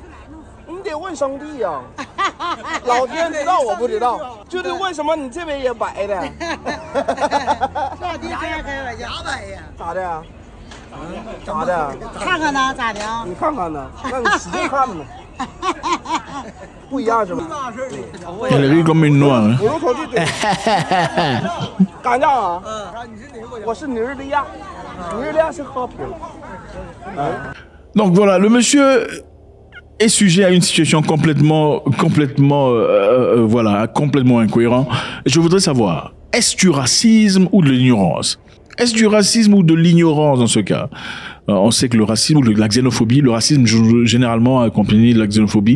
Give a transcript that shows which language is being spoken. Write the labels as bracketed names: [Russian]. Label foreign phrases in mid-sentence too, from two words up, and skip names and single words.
[Chinese] 你得问上帝呀、老天知道我不知道，就是为什么你这边也白的？老弟开玩笑，咋白呀？咋的呀？咋的？看看呢，咋的啊？你看看呢？那你使劲看呢？不一样是吧？ [French] Elle rit comme une noire. [Chinese] 我用口去怼。干仗啊？我是尼日利亚，尼日利亚是和平。 [French] Donc voilà, le monsieur est sujet à une situation complètement incohérent. Et je voudrais savoir, est-ce du racisme ou de l'ignorance? Est-ce du racisme ou de l'ignorance dans ce cas? On sait que le racisme ou la xénophobie, le racisme généralement accompagné de la xénophobie.